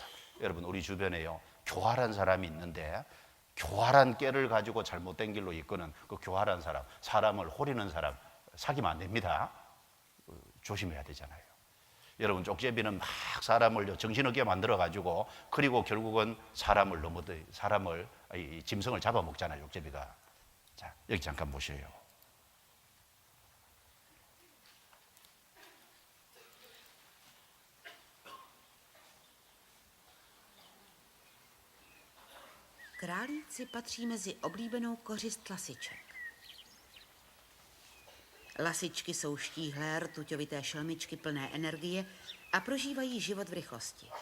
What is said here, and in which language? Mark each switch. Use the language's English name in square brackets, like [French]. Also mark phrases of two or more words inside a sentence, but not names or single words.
[Korean] 여러분, 우리 주변에요, 교활한 사람이 있는데 교활한 깨를 가지고 잘못된 길로 이끄는 그 교활한 사람, 사람을 호리는 사람 사귀면 안 됩니다. 조심해야 되잖아요. 여러분, 쪽제비는 막 사람을 정신없게 만들어 가지고, 그리고 결국은 사람을 짐승을 잡아먹잖아요, 쪽제비가. 자, 여기 잠깐 보세요. [Czech] Králíci patří mezi oblíbenou kořist lasiček. Lasičky jsou štíhlé, rtuťovité šelmičky plné energie a prožívají život v rychlosti.